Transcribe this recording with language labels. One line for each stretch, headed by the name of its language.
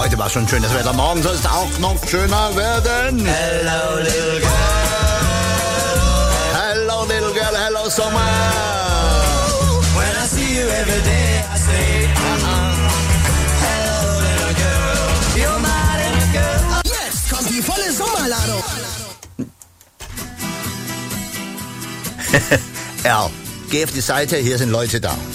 German: Schon schön, das Wetter morgen soll es auch noch schöner werden.
English: Hello, little girl. Hello, little girl. Hello, summer. When I see you every day, I say, uh-uh. Hello, little girl. You're my little girl.
German: Yes, kommt die volle Sommerladung. Al, geh auf die Seite, hier sind Leute da.